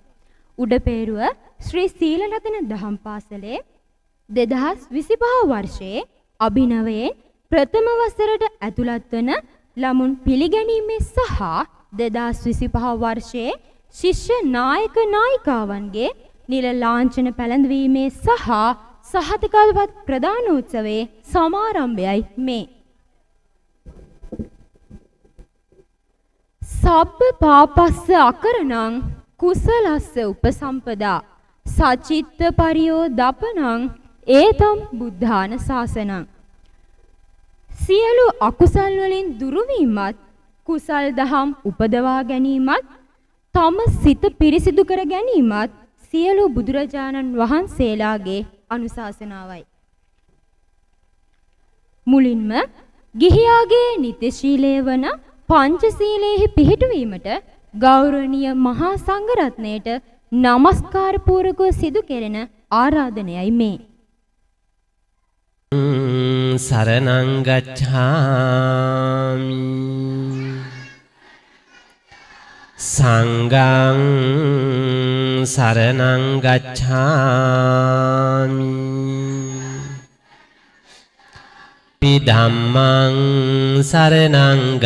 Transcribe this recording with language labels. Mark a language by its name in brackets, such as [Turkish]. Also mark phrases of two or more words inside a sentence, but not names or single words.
[Sinhala] උඩපේරුව ශ්‍රී සීලරතන දහම් පාසලේ 2025 වර්ෂයේ අභිනවයෙන් ප්‍රථම වසරට ඇතුළත් වන ළමුන් පිළිගැනීමේ සහ 2025 වර්ෂයේ ශිෂ්‍ය නායක නායිකාවන්ගේ නිල ලාංඡන පැළඳවීමේ සහ සහතිකල්පත් ප්‍රදානෝත්සවයේ සමාරම්භයයි මේ. [Pali] සබ්බ පාපස්ස අකරණං කුසලස්ස උපසම්පදා සචිත්ත පරියෝ දපනං ඒතම් බුද්ධාන ශාසනං. [Sinhala] සියලු අකුසල් වලින් දුරු වීමත් කුසල් දහම් උපදවා ගැනීමත් තම සිත පිරිසිදු කර ගැනීමත් සියලු බුදුරජාණන් වහන්සේලාගේ අනුශාසනාවයි. මුලින්ම ගිහියාගේ නිත්‍යශීලය වන පංචශීලයෙහි පිහිටුවීමට ගෞරවනීය මහා සංඝරත්නයට නමස්කාර පූර්වකව සිදු කෙරෙන ආරාධනයයි මේ. [Pali] සරණං ගච්ඡාමි සංඝං සරණං ගච්ඡාමි ධම්මං සරණං